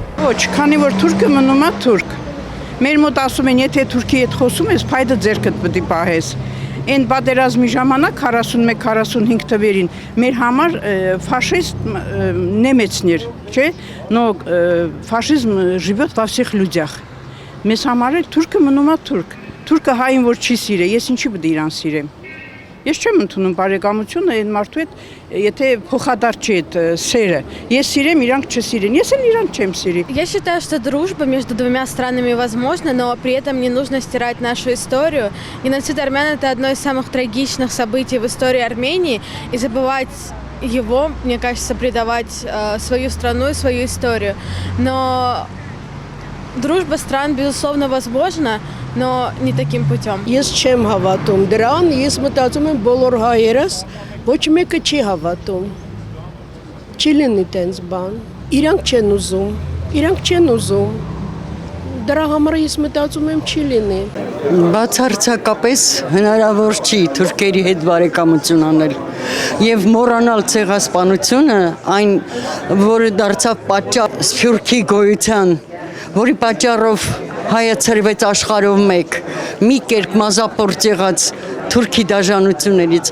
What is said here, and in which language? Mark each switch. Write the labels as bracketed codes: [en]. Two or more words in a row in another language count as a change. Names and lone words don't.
[hy] ոչ, քանի որ թուրքը մնում է թուրք։ Մեր մոտ ասում են, եթե թուրքի հետ խոսում ես, փայտը ձեռքդ պետք է պահես։ Այն պատերազմի ժամանակ 41-45 թվերին մեր համար [ru] фашист немецներ, [hy] չէ՞, [ru] но фашизм живет во всех людях։ [hy] Մեզ համար էլ թուրքը մնում է թուրք։ Թուրքը հային որ չի սիրե, ես ինչի պետք է իրան сирեմ։ Ես չեմ ընդունում բարեկամությունը այն մարդու հետ, եթե փոխադարձ չի այդ սերը։ Ես սիրեմ, իրանք չսիրեն, ես էլ իրանք չեմ սիրի։ [ru] Я считаю, что дружба между двумя странами возможна, но при этом не нужно стирать нашу историю. Геноцид армян – это одно из самых трагичных событий в истории Армении, и забывать его, мне кажется, предавать свою страну и свою историю. Но дружба стран, безусловно, возможна, но не таким путем. [hy] Ես չեմ հավատում դրան, ես մտածում եմ բոլոր հայերս ոչ մեկը չի հավատում։ Չի լինի տենց բան։ Իրանք չեն ուզում։ Դրա համար ես մտածում եմ չի լինի։ Բացարձակապես հնարավոր չի թուրքերի հետ բարեկամություն անել եւ մոռանալ ցեղասպանությունը, այն որը դարձավ պատճառ սփյուռքի գոյության, որի պատճառով հայը ծրվեց աշխարհով մեկ, մի կերպ մազապործ եղած թուրքի դաժանություններից։